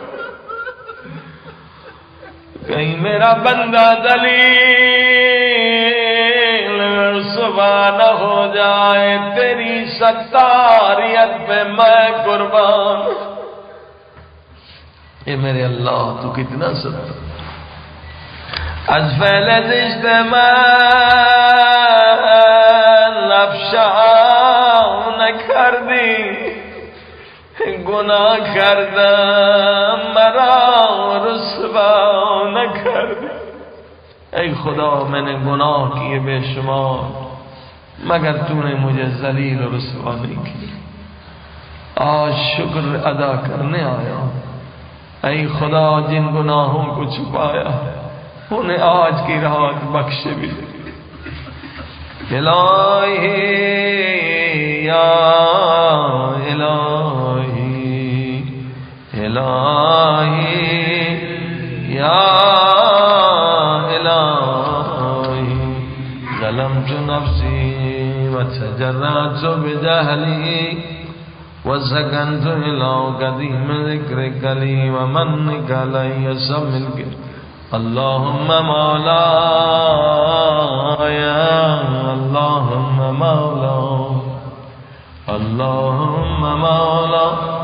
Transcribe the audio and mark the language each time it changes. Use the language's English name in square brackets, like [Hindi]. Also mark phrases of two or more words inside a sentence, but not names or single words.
[Urdu] کہیں میرا بندہ ذلیل رسوا نہ ہو جائے. تیری ستاریت پہ میں قربان. اے میرے اللہ تو کتنا ستار. [Persian] از فعل زشت من افشا نکردی. گناہ کردم مرا رسوا نکردی. [Urdu] اے خدا میں نے گناہ کیے بے شمار مگر تو نے مجھے ذلیل و رسوا نہیں کیا. آج شکر ادا کرنے آیا. اے خدا جن گناہوں کو چھپایا انہیں آج کی رات بخش بھی دے. [Arabic] الہی یا الہی الہی یا الہی. ظلمت نفسی وتجرأت بجهلي وسكنت إلى قديم ذكرك لي ومنك علي سملك. اللهم مولاي اللهم مولاي اللهم مولاي.